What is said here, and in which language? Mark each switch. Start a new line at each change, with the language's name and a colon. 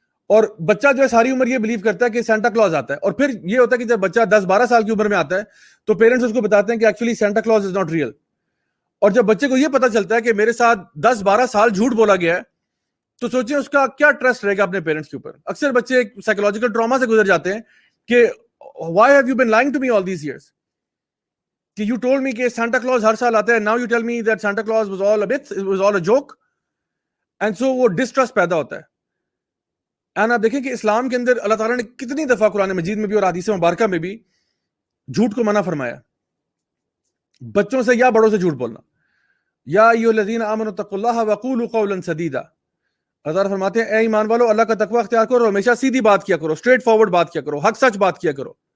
Urdu: اور بچہ جو ہے ساری عمر یہ بلیو کرتا ہے کہ سینٹا کلوز آتا ہے, اور پھر یہ ہوتا ہے کہ جب بچہ 10-12 سال کی عمر میں آتا ہے تو پیرنٹس اس کو بتاتے ہیں کہ
English: Actually Santa Claus is not real.
Urdu: اور جب بچے کو یہ پتا چلتا ہے کہ میرے ساتھ 10-12 سال جھوٹ بولا گیا ہے تو سوچیں اس کا کیا ٹرسٹ رہے گا اپنے پیرنٹس کے اوپر. اکثر بچے ایک سائیکولوجیکل ٹراما سے گزر جاتے ہیں کہ
English: why have you been lying to me all these years, کہ you told me
Urdu: کہ سانتا کلوز ہر سال آتا ہے,
English: now you tell me that Santa Claus was all a myth, it was all a joke, and so
Urdu: وہ distrust پیدا ہوتا ہے. And آپ دیکھیں کہ اسلام کے اندر اللہ تعالیٰ نے کتنی دفعہ قرآن مجید میں بھی اور حدیث مبارکہ میں بھی جھوٹ کو منع فرمایا, بچوں سے یا بڑوں سے جھوٹ بولنا.
Arabic: یا ایھا الذین آمنوا اتقوا اللہ وقولوا قولا سدیدا,
Urdu: اللہ تعالیٰ فرماتے ہیں اے ایمان والو اللہ کا تقوی اختیار کرو اور ہمیشہ سیدھی بات کیا کرو, اسٹریٹ فارورڈ بات کیا کرو, حق سچ بات کیا کرو.